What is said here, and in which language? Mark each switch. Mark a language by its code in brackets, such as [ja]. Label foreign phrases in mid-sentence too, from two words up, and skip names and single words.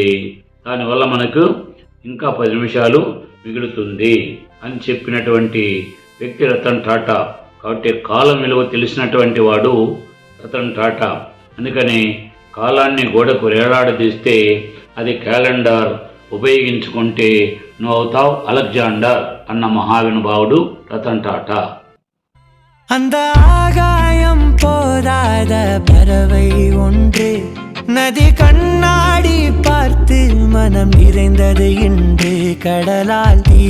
[te] దానివల్ల మనకు ఇంకా 10 నిమిషాలు మిగులుతుంది అని చెప్పినటువంటి వ్యక్తి రతన్ టాటా. కాబట్టి కాలం విలువ తెలిసినటువంటి వాడు రతన్ టాటా. అందుకని కాలాన్ని గోడకు వేలాడదీస్తే అది క్యాలెండర్, ఉపయోగించుకుంటే నువ్వు అవుతావు అలెగ్జాండర్ అన్న మహావినుభావుడు రతన్ టాటా. [ta] அந்த ஆகாயம் போதாத பறவை ஒன்று, நதி கண்ணாடி பார்த்து மனம் நிறைந்தது இன்று கடலால்